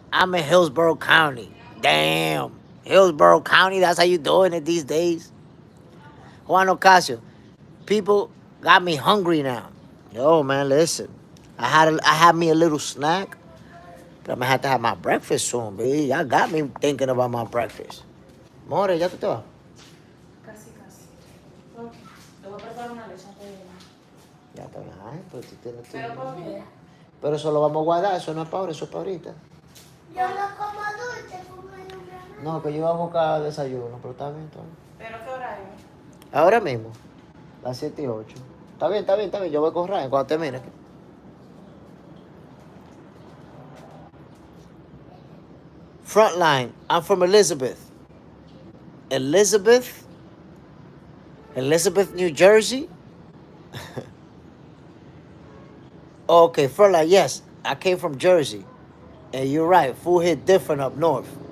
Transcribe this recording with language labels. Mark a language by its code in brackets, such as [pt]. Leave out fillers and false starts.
[en] I'm in Hillsborough County. Damn. Hillsborough County, that's how you doing it these days? Juan Ocasio, people got me hungry now. Yo, man, listen. I had me a little snack, but I'm gonna have to have my breakfast soon, baby. Y'all got me thinking about my breakfast. [es] More, ¿ya tú te vas? Casi, casi. Ok. Te voy a preparar una leche antes de irme. Ya está bien. Ay, pero tú tienes Pero ¿por qué? Pero eso lo vamos a guardar, eso no es para ahora, eso es para ahorita. Yo no como dulce, como no. No, que yo iba a buscar desayuno, pero está bien, todo. ¿Pero qué hora es? Ahora mismo, las 7:08. Está bien, está bien, está bien. Yo voy con Ryan cuando termine. [en] Frontline, I'm from Elizabeth. Elizabeth, New Jersey. Okay, Frontline, yes. I came from Jersey. And you're right, food hit different up north.